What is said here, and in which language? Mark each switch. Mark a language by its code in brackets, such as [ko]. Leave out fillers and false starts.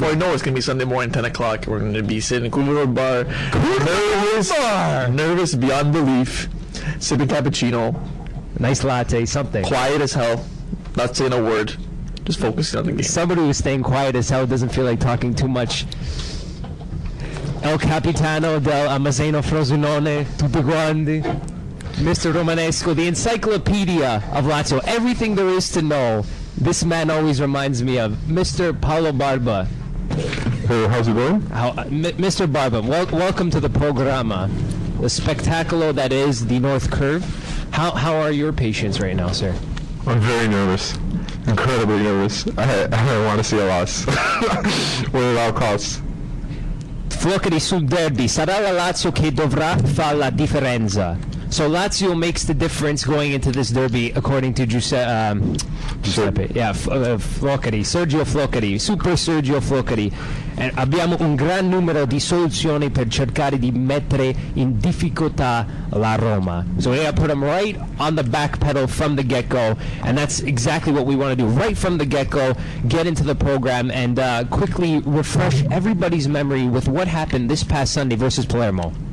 [en] Before I know it's going to be Sunday morning, 10 o'clock. We're going to be sitting in Cooler Road Bar. Nervous beyond belief. Sipping cappuccino. Nice latte, something. Quiet as hell. Not saying a word. Just focusing on the game. Somebody who's staying quiet as hell doesn't feel like talking too much. [it] El Capitano del Amazzeno Frosinone, tutti quanti. [en] Mr. Romanesco, the encyclopedia of Lazio. Everything there is to know. This man always reminds me of Mr. Paolo Barba. Hey, how's it going? Mr. Barba, welcome to the programa, the spectaculo that is the North Curve. How are your patients right now, sir? I'm very nervous. Incredibly nervous. I want to see a loss. At all costs. [it] Floccheri sul derby. Sarà la Lazio che dovrà fare la differenza. [en] So Lazio makes the difference going into this derby, according to Giuseppe. Floccheri, Sergio Floccheri, Super Sergio Floccheri. [it] E abbiamo un gran numero di soluzioni per cercare di mettere in difficoltà la Roma. [en] So we gotta put them right on the back pedal from the get-go, and that's exactly what we want to do. Right from the get-go, get into the program and quickly refresh everybody's memory with what happened this past Sunday versus Palermo.